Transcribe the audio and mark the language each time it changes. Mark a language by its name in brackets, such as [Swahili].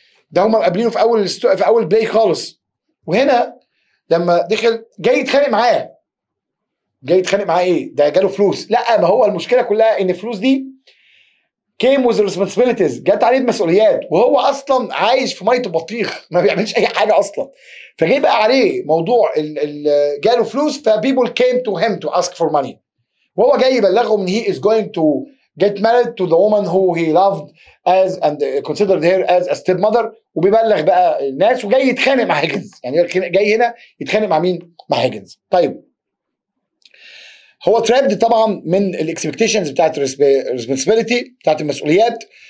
[Arabic] ده هم مقابلينه في اول بلاي خالص. وهنا لما دخل جاي يتخانق معاه، ايه ده؟ جاله فلوس؟ لا، ما هو المشكله كلها ان الفلوس دي [English] came with responsibilities، [Arabic] جت عليه بمسؤوليات، وهو اصلا عايش في ميه بطيخ ما بيعملش اي حاجه اصلا. فجاي بقى عليه موضوع جاله فلوس، فبيبول [English] came to him to ask for money، [Arabic] وهو جاي يبلغهم ان [English] he is going to get married to the woman who he loved as and considered her as a stepmother، [Arabic] وبيبلغ بقى الناس، وجاي يتخانق مع هيجنز. يعني جاي هنا يتخانق مع مين؟ مع هيجنز. طيب هو ترابد طبعا من الاكسبكتيشنز بتاعت الريسبونسبيلتي، بتاعت المسؤوليات.